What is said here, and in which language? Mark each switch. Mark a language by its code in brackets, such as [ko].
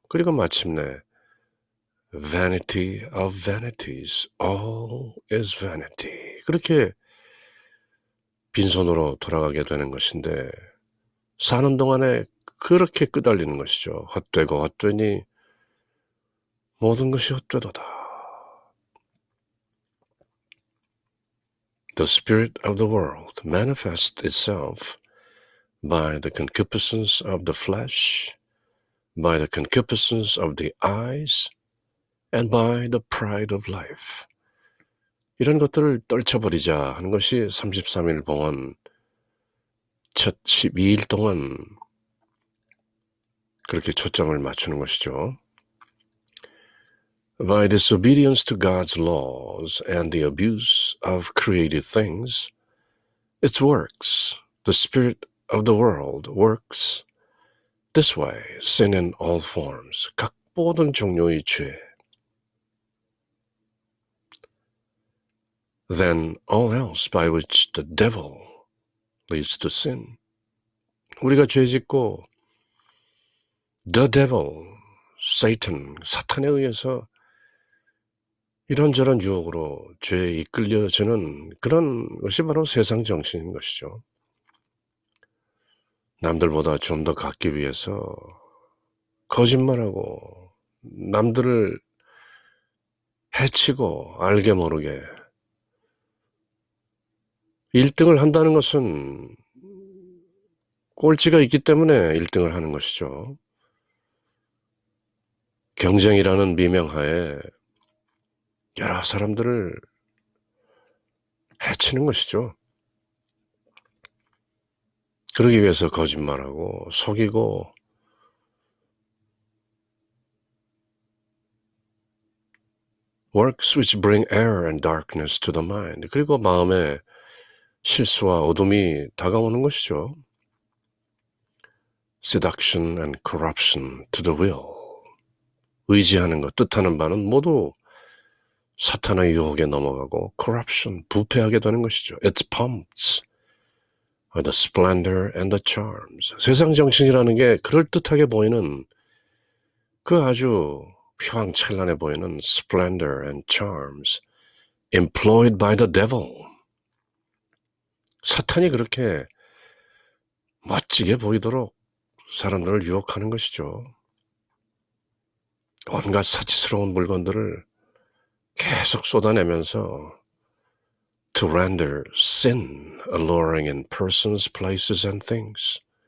[ko] 그리고 마침내 [en] vanity of vanities, all is vanity, [ko] 그렇게 빈손으로 돌아가게 되는 것인데 사는 동안에 그렇게 끄달리는 것이죠. 헛되고 헛되니 모든 것이 헛되도다. [en] The spirit of the world manifests itself by the concupiscence of the flesh, by the concupiscence of the eyes, and by the pride of life. [ko] 이런 것들을 떨쳐버리자 하는 것이 33일 봉헌 첫 12일 동안 그렇게 초점을 맞추는 것이죠. [en] By disobedience to God's laws and the abuse of created things, its works, the spirit of the world works this way, sin in all forms, [ko] 각 모든 종류의 죄. [en] Then all else by which the devil leads to sin. [ko] 우리가 죄 짓고 the devil, Satan, 사탄에 의해서 이런저런 유혹으로 죄에 이끌려지는 그런 것이 바로 세상 정신인 것이죠. 남들보다 좀 더 갖기 위해서 거짓말하고 남들을 해치고 알게 모르게 1등을 한다는 것은 꼴찌가 있기 때문에 1등을 하는 것이죠. 경쟁이라는 미명하에 여러 사람들을 해치는 것이죠. 그러기 위해서 거짓말하고 속이고 [en] works which bring error and darkness to the mind. [ko] 그리고 마음에 실수와 어둠이 다가오는 것이죠. [en] Seduction and corruption to the will. [ko] 의지하는 것, 뜻하는 바는 모두 사탄의 유혹에 넘어가고 corruption, 부패하게 되는 것이죠. [en] Its pumped by the splendor and the charms. [ko] 세상 정신이라는 게 그럴듯하게 보이는 그 아주 휘황찬란해 보이는 [en] splendor and charms employed by the devil. [ko] 사탄이 그렇게 멋지게 보이도록 사람들을 유혹하는 것이죠. 온갖 사치스러운 물건들을 계속 쏟아내면서 [en] to render sin alluring in persons, places and things.